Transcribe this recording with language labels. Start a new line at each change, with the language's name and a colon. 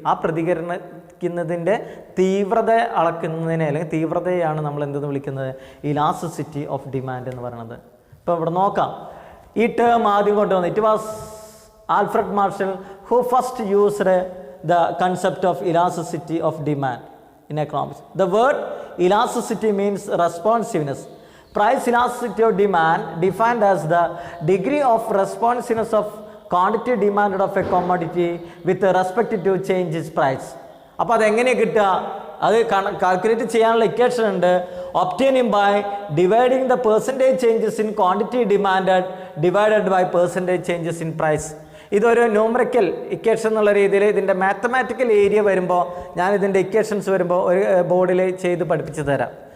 Malayalam: ആ പ്രതികരിക്കുന്നതിൻ്റെ തീവ്രത അളക്കുന്നതിനെ അല്ലെങ്കിൽ തീവ്രതയാണ് നമ്മൾ എന്തെന്ന് വിളിക്കുന്നത്, ഇലാസ്റ്റിസിറ്റി ഓഫ് ഡിമാൻഡ് എന്ന് പറയുന്നത്. ഇപ്പോൾ ഇവിടെ നോക്കാം, ഈ ടേം ആദ്യം കൊണ്ടുവന്നു.
English: It was Alfred Marshall who first used the concept of elasticity of demand in economics. The word elasticity means responsiveness. Price elasticity of demand defined as the degree of responsiveness of quantity demanded of a commodity with respect to change its price.
Malayalam: അപ്പോൾ അതെങ്ങനെ കിട്ടുക, അത് calculate ചെയ്യാനുള്ള equation ഉണ്ട്.
English: Obtaining by dividing the percentage changes in quantity demanded divided by percentage changes in price.
Malayalam: ഇതൊരു numerical equation എന്നുള്ള രീതിയിൽ ഇതിൻ്റെ മാത്തമാറ്റിക്കൽ ഏരിയ വരുമ്പോൾ ഞാൻ ഇതിൻ്റെ ഇക്വേഷൻസ് വരുമ്പോൾ ഒരു ബോർഡിൽ ചെയ്ത് പഠിപ്പിച്ച് തരാം.